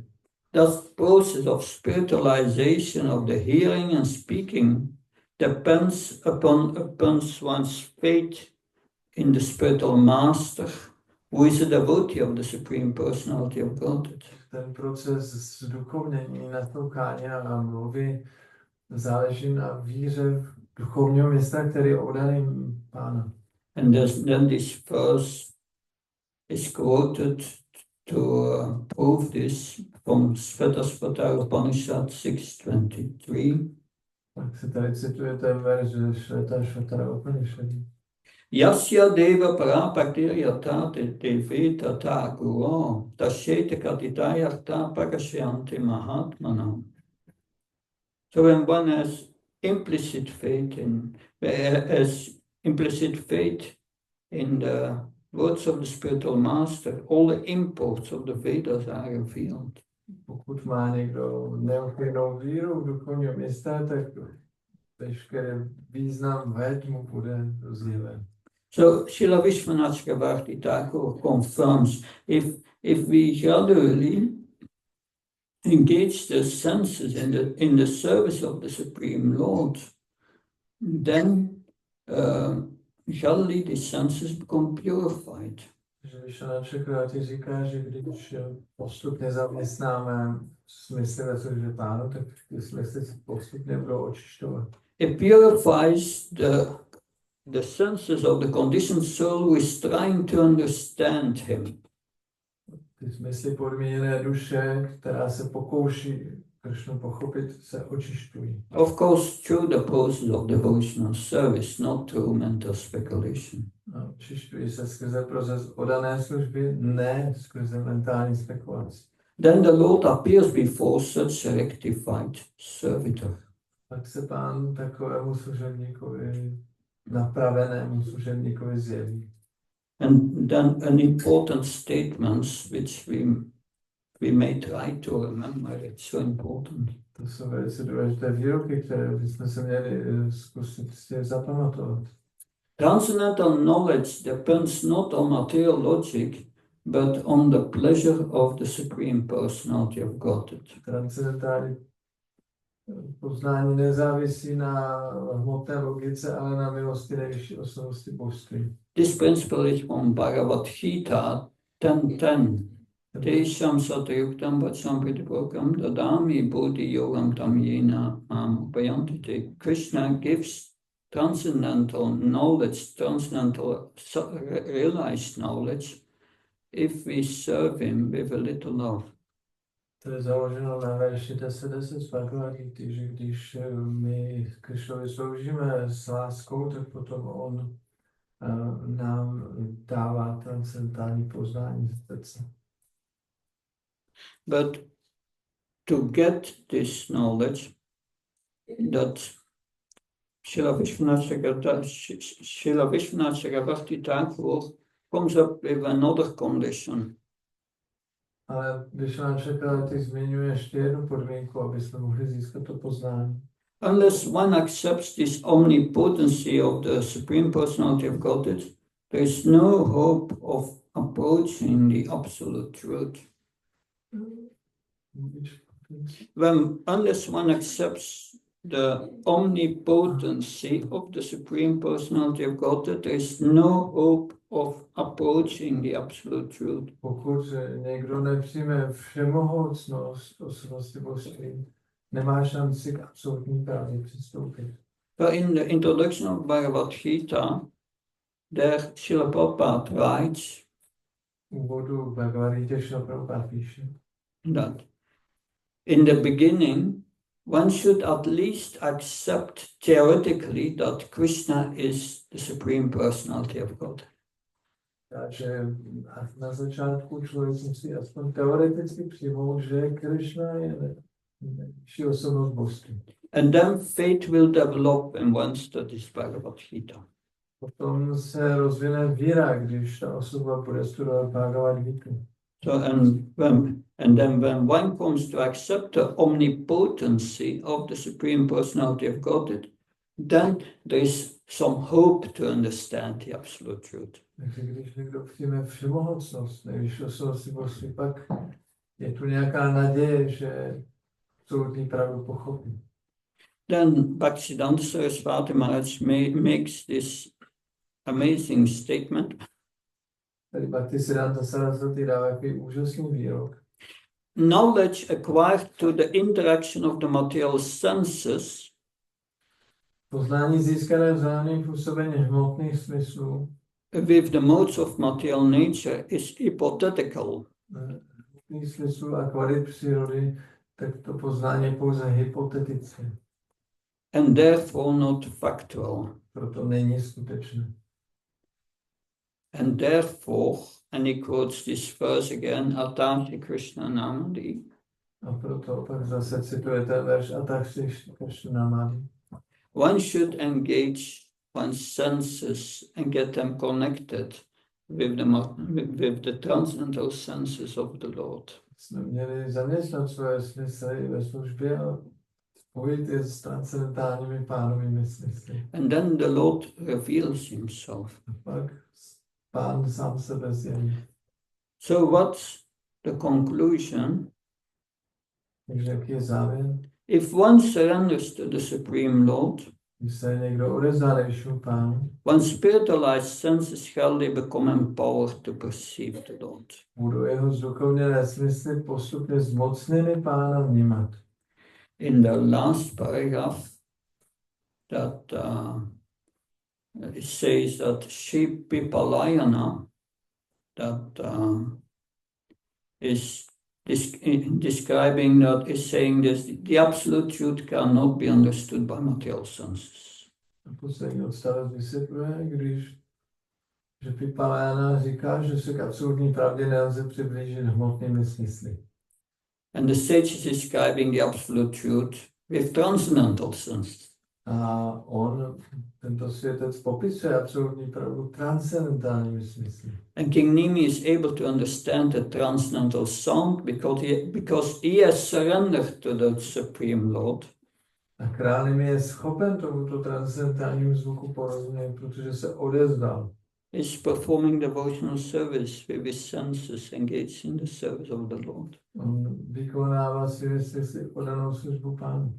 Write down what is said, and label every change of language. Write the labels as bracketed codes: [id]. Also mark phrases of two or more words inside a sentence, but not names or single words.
[en] That process of spiritualization of the hearing and speaking depends upon one's faith in the spiritual master, who is a devotee of the Supreme Personality of Godhead. [cs] Ten proces zduchovnění, naslouchání a mluvy záleží na víře v duchovního města, který je oddaným Pána. [en] And then this verse is quoted to prove this from Svetasvatara Upanishad 6.23. [cs] Tak se tady cituje ten verš ze Svetasvatara Upanishadu. [sa] Yasya deva parapaktiryata deveta ta guru tashyete katitayarta pakashyanti mahatmanam. [en] So when one has implicit faith in the words of the spiritual master, all the imports of the Vedas are revealed. [cs] Pokud má někdo neochvějnou víru v duchovního města, tak veškerý význam ved mu bude zjeven. [en] So Srila Vishwanath Chakravarti Thakur confirms if we gradually engage the senses in the service of the Supreme Lord, then gradually the senses become purified. [cs] Vishwanath Chakravarti říká, že když postupně zaměstnáme smysly ve službě Pánu, tak ty smysly se postupně budou očišťovat. [en] It purifies the senses of the conditioned soul who is trying to understand him. [cs] Ty smysly podmíněné duše, která se pokouší Kršnu pochopit, se očišťují. [en] Of course, through the process of devotional service, not through mental speculation. [cs] A očišťují se skrze proces oddané služby, ne skrze mentální spekulaci. [en] Then the Lord appears before such a rectified servitor. [cs] Pak se Pán takovému služebníkovi, napravenému služebníkovi zjeví. [en] And then an important statement which we may try to remember, it's so important. [cs] To jsou velice důležité výroky, které bychom se měli zkusit si zapamatovat. [en] Transcendental knowledge depends not on material logic, but on the pleasure of the Supreme Personality of Godhead. [cs] Transcendentální poznání nezávisí na hmotné logice, ale na milosti nejvyšší osobnosti božství. [en] This principle is from Bhagavad Gita 10.10. [sa] Tesham satayuktam vachampidiprokam dadami buddhi yogam tam yena upayantite. [en] Krishna gives transcendental knowledge, transcendental realized knowledge, if we serve him with a little love. [cs] To je založeno na verši 10.10 z Bhagavad Gita, že když my Kršnovi sloužíme s láskou, tak potom on nám dává transcendentální poznání z srdce. [en] But to get this knowledge, that Srila Vishwanath Chakravarti Thakur comes up with another condition. [cs] Ale Vishwanath Chakravarti zmiňuje ještě jednu podmínku, aby jsme mohli získat to poznání. [en] Unless one accepts this omnipotency of the Supreme Personality of Godhead, there is no hope of approaching the absolute truth. Unless one accepts the omnipotency of the Supreme Personality of Godhead, there is no hope of approaching the absolute truth. [cs] Pokud někdo nepřijme všemohoucnost osobnosti božství, nemá šanci k absolutní pravdě přistoupit. [en] But in the introduction of Bhagavad Gita, there Srila Prabhupada writes [cs] Úvodu Bhagavad Gita Srila Prabhupada píše, [en] that in the beginning, one should at least accept theoretically that Krishna is the Supreme Personality of God. [cs] Takže na začátku člověk musí aspoň teoreticky přijmout, že Krishna je nejvyšší osobnost božství. [en] And then faith will develop when one studies Bhagavad Gita. [cs] Potom se rozvine víra, když ta osoba bude studovat Bhagavad Gita. [en] So and then when one comes to accept the omnipotency of the Supreme Personality of Godhead, then there is some hope to understand the absolute truth. [cs] Takže když někdo přijme všemohocnost, nejvyšší osobnosti božství, pak je tu nějaká naděje, že absolutní pravdu pochopí. [en] Then Bhaktisiddhanta Saraswati Maharaj makes this amazing statement. [cs] Tady Bhaktisiddhanta Saraswati dává takový úžasný výrok. [en] Knowledge acquired through the interaction of the material senses [cs] Poznání získané vzájemným působením hmotných smyslů [en] with the modes of material nature is hypothetical. [cs] hmotných smyslů a kvalit přírody, tak to poznání je pouze hypotetické. [en] And therefore not factual. [cs] Proto není skutečné. [en] And therefore, and he quotes this verse again, [sa] Atati Krishna Namadi. [cs] A proto pak zase cituje ten verš [sa] Atati Krishna Namadi. [en] One should engage one's senses and get them connected with the transcendental senses of the Lord. [cs] Jsme měli zaměstnat svoje smysly ve službě a spojit je s transcendentálními pánovými smysly. [en] And then the Lord reveals himself. [cs] A pak Pán sám sebe zjeví. [en] So what's the conclusion? [cs] Takže jaký je závěr? [en] If one surrenders to the Supreme Lord, [cs] Když se někdo odevzdá nejvyššímu Pánu, [en] one's spiritualized senses shall become empowered to perceive the Lord. [cs] budou jeho zduchovněné smysly postupně zmocněny Pána vnímat. [en] In the last paragraph, that it says that Shipipalayana, that is describing that, is saying this, the absolute truth cannot be understood by material senses. [cs] Poslední odstavec vysvětluje, že Pipalána říká, že se k absolutní pravdě nelze přiblížit hmotnými smysly. [en] And the sage is describing the absolute truth with transcendental senses. [cs] A tento světec, popisuje absolutní pravdu transcendentálními smysly. [en] And King Nimi is able to understand the transcendental sound because he has surrendered to the Supreme Lord. [cs] A král Nimi je schopen tomuto transcendentálnímu zvuku porozumět, protože se odevzdal. [en] Is performing devotional service with his senses engaged in the service of the Lord. [cs] On vykonává svými smysly podanou službu Pánu.